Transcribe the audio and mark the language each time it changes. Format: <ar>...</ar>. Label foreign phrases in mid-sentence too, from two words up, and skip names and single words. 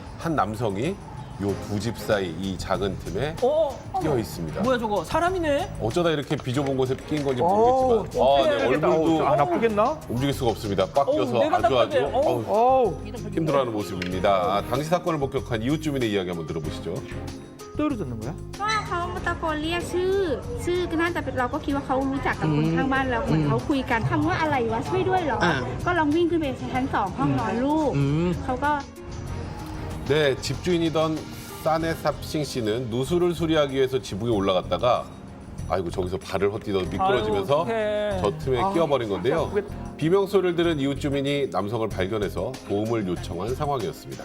<ko>한 남성이 요 두 집 사이 이 작은 틈에 끼어 있습니다. 뭐야 저거? 사람이네? 어쩌다 이렇게 비좁은 곳에 끼인 건지 모르겠지만 네, 얼굴도 안 아프겠나? 움직일 수가 없습니다. 꽉 껴서 내가 아주 답답해. 힘들어하는 모습입니다. 당시 사건을 목격한 이웃 주민의 이야기 한번 들어보시죠. 떨어졌는 거야?</ko> <th>เขามาตะโกนเรียกชื่อก็น่าจะเป็นเราก็คิดว่าเขารู้จักกับคนข้างบ้านเราเหมือนเขาคุยกันทำว่าอะไรวะช่วยด้วยเหรอก็ลองวิ่งขึ้นไปชั้น 2 ห้องนอนลูกเขาก็</th> <ko>네, 집주인이던 사네삽싱 씨는 누수를 수리하기 위해서 지붕에 올라갔다가 아이고 저기서 발을 헛디뎌 미끄러지면서 저 틈에 끼어버린 건데요. 비명소리를 들은 이웃 주민이 남성을 발견해서 도움을 요청한 상황이었습니다.</ko>